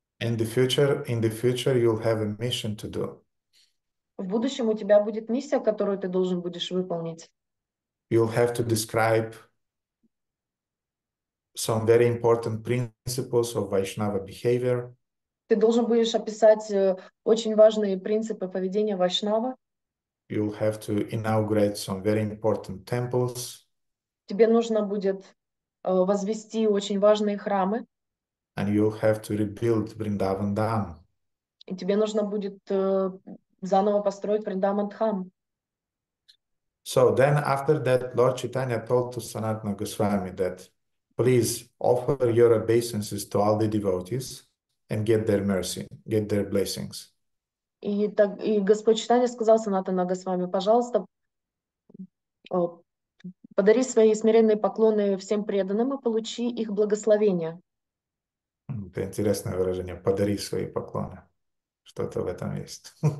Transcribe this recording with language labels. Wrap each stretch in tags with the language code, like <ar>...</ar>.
<en>In the future, you'll have a mission to do.</en> <ru>В будущем у тебя будет миссия, которую ты должен будешь выполнить.</ru> <en>You'll have to describe some very important principles of Vaishnava behavior.</en> <ru>Ты должен будешь описать очень важные принципы поведения вайшнава.</ru> <en>You'll have to inaugurate some very important temples.</en> <ru>Тебе нужно будет возвести очень важные храмы.</ru> <en>And you'll have to rebuild Vrindavan Dham.</en> <ru>И тебе нужно будет заново построить Вриндаван Дхам.</ru> <en>So then after that, Lord Chaitanya told to Sanatana Goswami that, please offer your obeisances to all the devotees and get their mercy, get their blessings.</en> <ru>И Господь Чайтанья сказал Санатана Госвами, пожалуйста, подари свои смиренные поклоны всем преданным и получи их благословение. Это интересное выражение. Подари свои поклоны. Что-то в этом есть.</ru>